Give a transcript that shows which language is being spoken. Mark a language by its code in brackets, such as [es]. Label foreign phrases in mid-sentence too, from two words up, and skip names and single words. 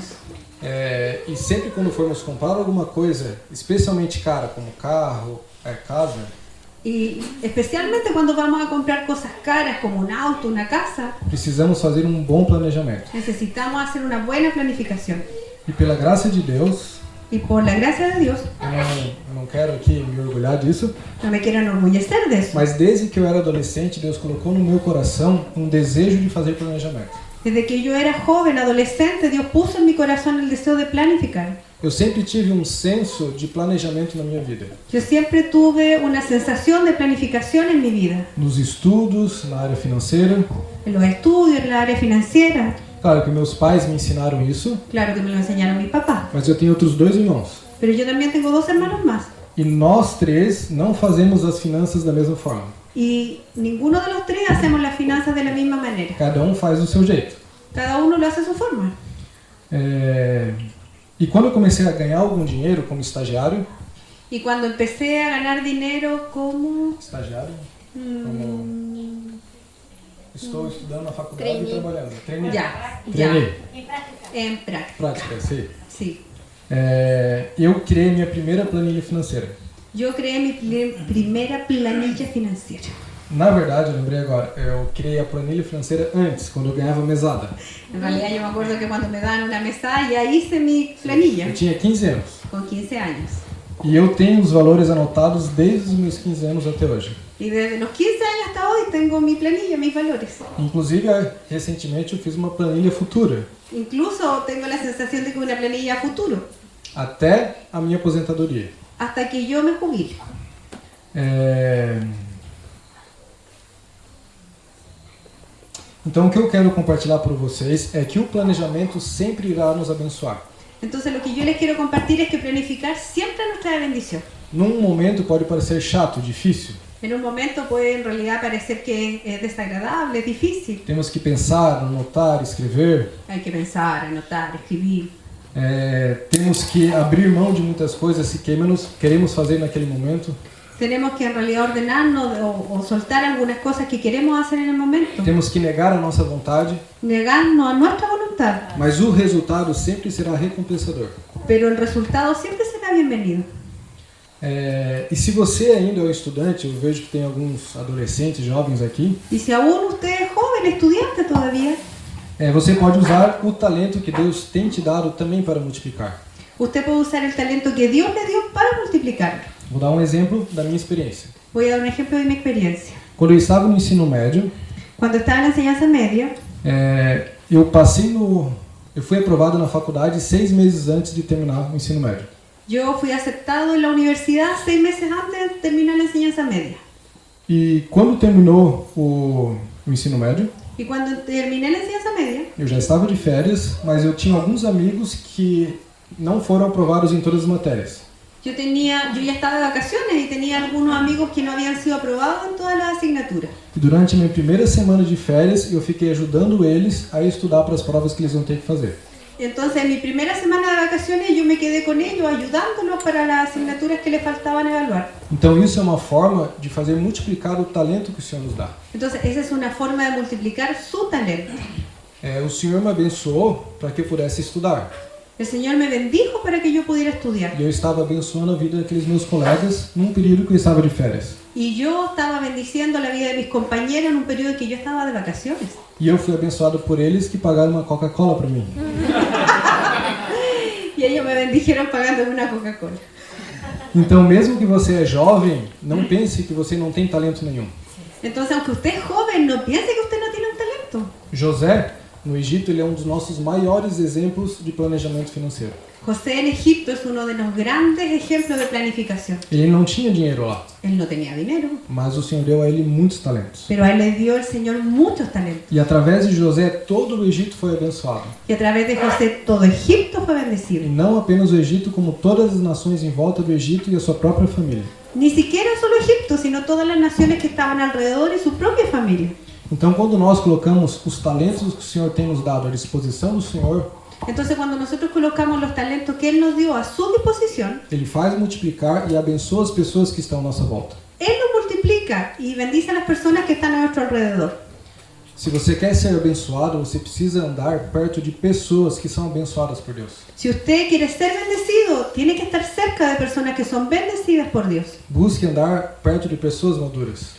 [pt] E sempre quando formos comprar alguma coisa, especialmente cara, como carro, casa, [es] Y especialmente cuando vamos a comprar cosas caras como un auto, una casa, [pt] precisamos fazer um bom planejamento. [es] necesitamos hacer una buena planificación. [pt] E pela graça de Deus, [es] Y por la gracia de Dios, [pt] eu não quero aqui me orgulhar disso, [es] no me quiero enorgullecer de eso. [pt] mas desde que eu era adolescente, Deus colocou no meu coração um desejo de fazer planejamento. [es] Desde que yo era joven, adolescente, Dios puso en mi corazón el deseo de planificar. [pt] Eu sempre tive um senso de planejamento na minha vida. [es] Yo siempre tuve una sensación de planificación en mi vida. [pt] Nos estudos, na área financeira. [es] En los estudios, en la área financiera. [pt] Claro que meus pais me ensinaram isso. [es] Claro que me lo enseñaron mi papá. [pt] Mas eu tenho outros 2 irmãos. [es] Pero yo también tengo 2 hermanos más. [pt] E nós 3 não fazemos as finanças da mesma forma. [es] Y ninguno de los 3 hacemos las finanzas de la misma manera. [pt] Cada um faz do seu jeito. [es] Cada uno lo hace a su forma. [pt] E quando eu comecei a ganhar algum dinheiro como estagiário... [es] Y cuando empecé a ganar dinero como... [pt] Estagiário? Como... Estou estudando na faculdade e trabalhando. Treinei. [es] Ya. En práctica. [pt] Prática, sim. [es] Sí. [pt] Eu criei minha primeira planilha financeira. [es] Yo creé mi primera planilla financiera. [pt] Na verdade, eu lembrei agora, eu criei a planilha financeira antes, quando eu ganhava mesada. [es] En realidad yo me acuerdo que cuando me daban una mesada ya hice mi planilla. [pt] Eu tinha 15 anos. [es] Con 15 años. [pt] E eu tenho os valores anotados desde os meus 15 anos até hoje. [es] Y desde los 15 años hasta hoy tengo mi planilla, mis valores. [pt] Inclusive, recentemente eu fiz uma planilha futura. [es] Incluso tengo la sensación de que una planilla a futuro. [pt] Até a minha aposentadoria. [es] Hasta que yo me jubile. [pt] Então, o que eu quero compartilhar para vocês é que o planejamento sempre irá nos abençoar. [es] Entonces, lo que yo les quiero compartir es que planificar siempre nos trae bendición. [pt] Num momento pode parecer chato, difícil. [es] En un momento puede en realidad parecer que es desagradable, es difícil. [pt] Temos que pensar, anotar, escrever. [es] Hay que pensar, anotar, escribir. [pt] Temos que abrir mão de muitas coisas que queremos fazer naquele momento. [es] Tenemos que en realidad ordenarnos o soltar algunas cosas que queremos hacer en el momento. [pt] Temos que negar a nossa vontade. [es] Negarnos a nuestra voluntad. [pt] Mas o resultado sempre será recompensador. [es] Pero el resultado siempre será bienvenido. [pt] E se você ainda é um estudante, eu vejo que tem alguns adolescentes, jovens aqui. [es] Y si aún usted es joven, estudiante todavía, [pt] você pode usar o talento que Deus tem te dado também para multiplicar. [es] usted puede usar el talento que Dios le dio para multiplicarlo. [pt] Vou dar um exemplo da minha experiência. [es] Voy a dar un ejemplo de mi experiencia. [pt] Quando eu estava no ensino médio, [es] Cuando estaba en la enseñanza media, [pt] eu fui aprovado na faculdade 6 meses antes de terminar o ensino médio. [es] yo fui aceptado en la universidad 6 meses antes de terminar la enseñanza media. [pt] E quando terminou o ensino médio, [es] Y cuando terminé la enseñanza media, [pt] eu já estava de férias, mas eu tinha alguns amigos que não foram aprovados em todas as matérias. [es] yo ya estaba de vacaciones y tenía algunos amigos que no habían sido aprobados en todas las asignaturas. [pt] E durante a minha primeira semana de férias, eu fiquei ajudando eles a estudar para as provas que eles vão ter que fazer. [es] Entonces, en mi primera semana de vacaciones yo me quedé con ellos ayudándolos para las asignaturas que les faltaban evaluar. [pt] Então isso é uma forma de fazer multiplicar o talento que o Senhor nos dá. [es] Entonces, esa es una forma de multiplicar su talento. [pt] O Senhor me abençoou para que eu pudesse estudar. [es] El Señor me bendijo para que yo pudiera estudiar. [pt] E eu estava abençoando a vida daqueles meus colegas num período que eu estava de férias. [es] Y yo estaba bendiciendo la vida de mis compañeros en un periodo que yo estaba de vacaciones. [pt] E eu fui abençoado por eles que pagaram uma Coca-Cola para mim. [es] Y ellos me bendijeron pagándome una Coca-Cola. [pt] Então, mesmo que você é jovem, não pense que você não tem talento nenhum. [es] Entonces, aunque usted es joven, no piense que usted no tiene un talento. [pt] José, no Egito, ele é um dos nossos maiores exemplos de planejamento financeiro. [es] José en Egipto es uno de los grandes ejemplos de planificación. [pt] Ele não tinha dinheiro lá, [es] Él no tenía dinero, [pt] mas o Senhor deu a ele muitos talentos. [es] pero a él le dio el Señor muchos talentos. [pt] E através de José, todo o Egito foi abençoado. [es] Y a través de José todo Egipto fue [pt] E [es] bendecido. [pt] não apenas o Egito, como todas as nações em volta do Egito e a sua própria família. [es] Ni siquiera solo Egipto, sino todas las naciones que estaban alrededor y su propia familia. [pt] Então, quando nós colocamos os talentos que o Senhor tem nos dado à disposição do Senhor, [es] Entonces cuando nosotros colocamos los talentos que Él nos dio a su disposición, [pt] Ele faz multiplicar e abençoa as pessoas que estão à nossa volta. [es] Él nos multiplica y bendice a las personas que están a nuestro alrededor. [pt] Se você quer ser abençoado, você precisa andar perto de pessoas que são abençoadas por Deus. [es] Si usted quiere ser bendecido, tiene que estar cerca de personas que son bendecidas por Dios. [pt] Busque andar perto de pessoas maduras.